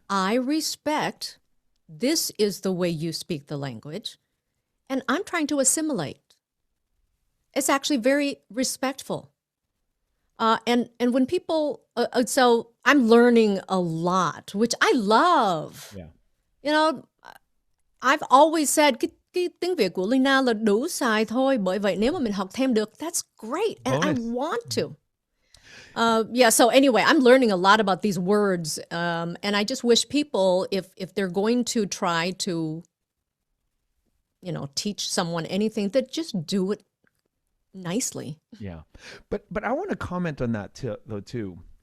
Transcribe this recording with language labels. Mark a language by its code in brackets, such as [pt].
[en] I respect this is the way you speak the language, and I'm trying to assimilate. It's actually very respectful. And when people, so I'm learning a lot, which I love. Yeah. I've always said [vi] cái tiếng Việt của Leyna là đủ xài thôi. Bởi vậy nếu mà mình học thêm được, [en] that's great, and I want to. So anyway, I'm learning a lot about these words, and I just wish people, if they're going to try to, teach someone anything, that just do it nicely. Yeah, but I want to comment on that too.